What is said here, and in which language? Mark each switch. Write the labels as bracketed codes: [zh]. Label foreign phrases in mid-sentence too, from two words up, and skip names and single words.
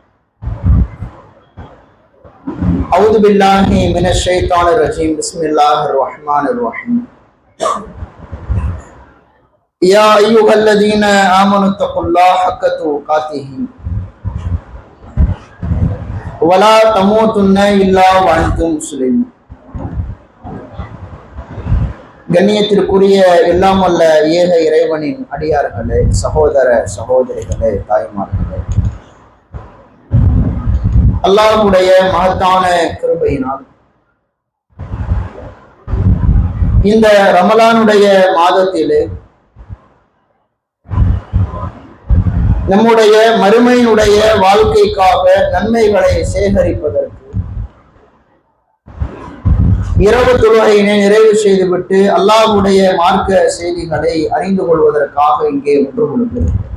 [ar] أعوذ بالله من الشيطان الرجيم بسم الله الرحمن الرحيم. يا أيها الذين آمنوا اتقوا الله حق تقاته ولا تموتن إلا وأنتم مسلمون. [ta] கண்ணியத்திற்குரிய எல்லாம் வல்ல ஏக இறைவனின் அடியார்களே, சகோதர சகோதரிகளே, தாய்மார்களே, அல்லாஹ்வுடைய மகத்தான கிருபையினால் இந்த ரமலானுடைய மாதத்திலே நம்முடைய மறுமையினுடைய வாழ்க்கைக்காக நன்மைகளை சேகரிப்பதற்கு இரவு தொழுகையினை நிறைவு செய்துவிட்டு அல்லாஹ்வுடைய மார்க்க செய்திகளை அறிந்து கொள்வதற்காக இங்கே ஒன்று கொள்கிறோம்.